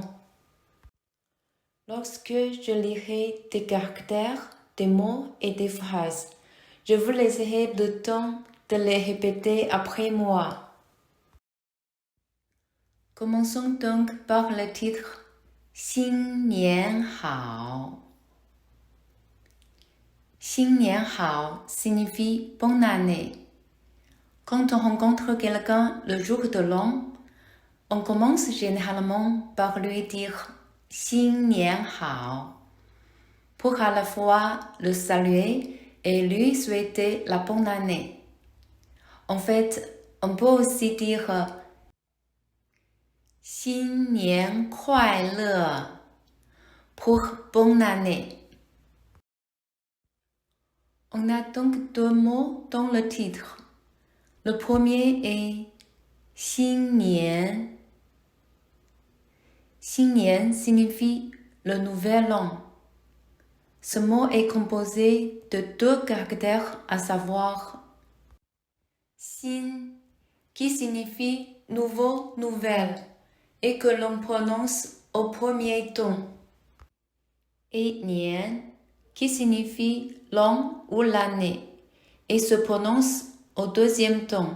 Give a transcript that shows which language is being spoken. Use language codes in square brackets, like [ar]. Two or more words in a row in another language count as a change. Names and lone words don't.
[fr] Lorsque je lirai des caractères, des mots et des phrases, je vous laisserai le temps de les répéter après moi. Commençons donc par le titre [zh] 新年好。新年好 signifie bonne année. [fr] Quand on rencontre quelqu'un le jour de l'an, on commence généralement par lui dire [zh] 新年好 [fr] pour à la fois le saluer et lui souhaiter la bonne année. En fait, on peut aussi dire [zh] 新年快乐 [fr] pour bonne année. On a donc deux mots dans le titre. Le premier est 新年. 新年 signifie le nouvel an. Ce mot est composé de deux caractères, à savoir 新 qui signifie nouveau, nouvelle et que l'on prononce au premier ton, et 年 qui signifie l'an ou l'année et se prononce au deuxième ton.